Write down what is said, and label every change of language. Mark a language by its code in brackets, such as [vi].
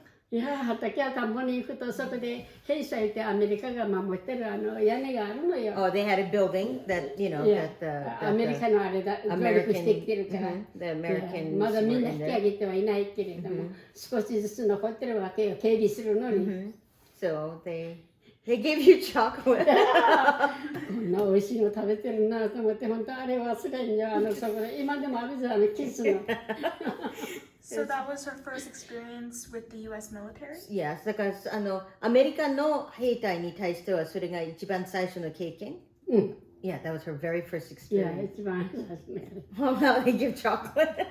[ja] いや、畑や田んぼに行くとそこで兵舎いてアメリカが守ってる屋根があるのよ。 [en] Oh, they had a building that, that [ja] アメリカのあれだ、上陸してきてるから。 [en] The Americans [ja] まだみんな引き上げてはいないけれども、少しずつ残ってるわけよ、警備するのに。 [en] So they gave you chocolate. [ja] こんな美味しいの食べてるなと思って、本当あれ忘れんよ、そこで。今でもあるじゃん、キスの。 [en] So that was her first experience with the U.S. military? [ja] Yes, だからアメリカの兵隊に対してはそれが一番最初の経験。 [en] Yeah, that was her very first experience. [ja] Yeah, 一番最初の。 [en] Well, now they give chocolate.